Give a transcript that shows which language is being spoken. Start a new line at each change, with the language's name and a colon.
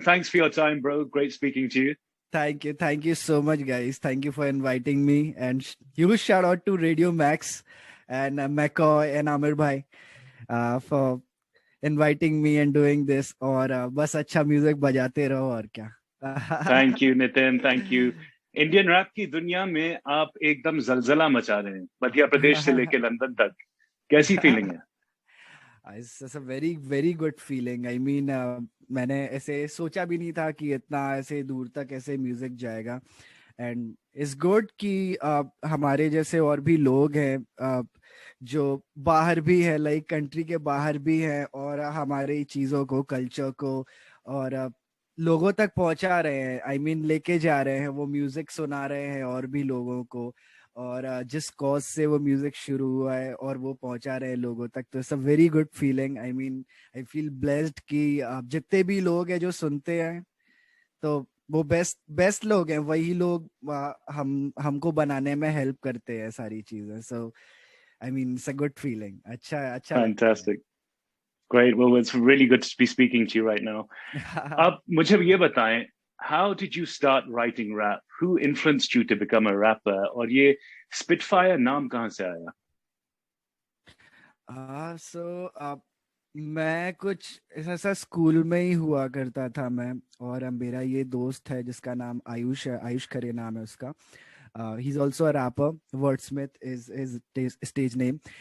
English: Thanks for your time, bro. Great speaking to you. Thank you so much, guys. Thank you for inviting me, and huge shout out to Radio Max and McCoy and Amir Bhai for inviting me and doing this.
Hindi: और बस अच्छा music बजाते रहो और क्या.
English: Thank you, Nitin. Thank you.
Hindi: Indian rap की दुनिया में आप एकदम जलजला मचा रहे हैं, मध्य प्रदेश से लेके लंदन तक. कैसी फीलिंग है?
English: It's a very very good feeling.
Hindi: I mean मैंने ऐसे सोचा भी नहीं था कि इतना ऐसे दूर तक ऐसे म्यूजिक जाएगा. एंड इट्स गुड कि हमारे जैसे और भी लोग हैं जो बाहर भी है, लाइक कंट्री के बाहर भी हैं, और हमारी चीजों को, कल्चर को और लोगों तक पहुंचा रहे हैं. आई मीन लेके जा रहे हैं, वो म्यूजिक सुना रहे हैं और भी लोगों को. और जिस कॉज से वो म्यूजिक शुरू हुआ है और वो पहुंचा रहे हैं लोगों तक, तो it's a very good feeling. I mean I feel blessed कि जितने भी लोग हैं जो सुनते हैं, तो वो बेस्ट बेस्ट लोग हैं. वही लोग हम हमको बनाने में हेल्प करते हैं सारी चीजें. सो I mean it's a good feeling. अच्छा अच्छा लगता है.
English: Fantastic. Great. Well, it's really good to be speaking to you right now. आप मुझे ये बताएं, how did you start writing rap? Who influenced you to become a rapper?
Hindi: और ये Spitfire नाम कहाँ से आया? सो मैं कुछ ऐसा स्कूल में ही हुआ करता था मैं. और मेरा ये दोस्त है जिसका नाम आयुष है, आयुष खरे नाम है उसका.
English: He is also a rapper. Wordsmith is his stage name.